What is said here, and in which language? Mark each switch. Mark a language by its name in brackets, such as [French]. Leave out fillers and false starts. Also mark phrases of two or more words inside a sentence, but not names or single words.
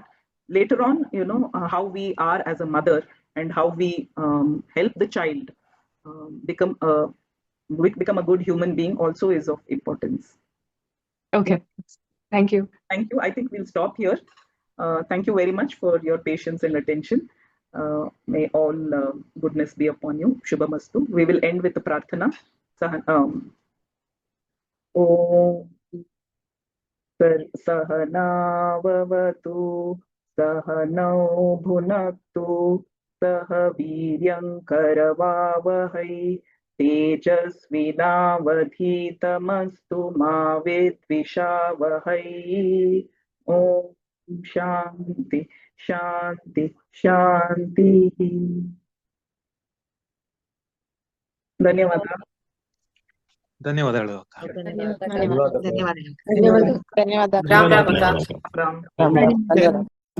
[English] Later on, how we are as a mother and how we help the child become a good human being also is of importance. Okay, thank you. Thank you. I think we'll stop here. Thank you very much for your patience and attention. May all goodness be upon you. Shubhamastu. We will end with the prarthana. [Sanskrit] ॐ सहनाववतु सहनौ भुनक्तु सह वीर्यं करवावहै तेजस्विनावधीतमस्तु मा विद्विषावहै. ॐ शान्ति शान्ति शान्ति. [Kannada] ಧನ್ಯವಾದ. ಧನ್ಯವಾದಗಳು. ಧನ್ಯವಾದ. ಧನ್ಯವಾದ. ರಾಮ್ ರಾಮ್ ಅಕ್ಕ. ರಾಮ್. ಧನ್ಯವಾದ.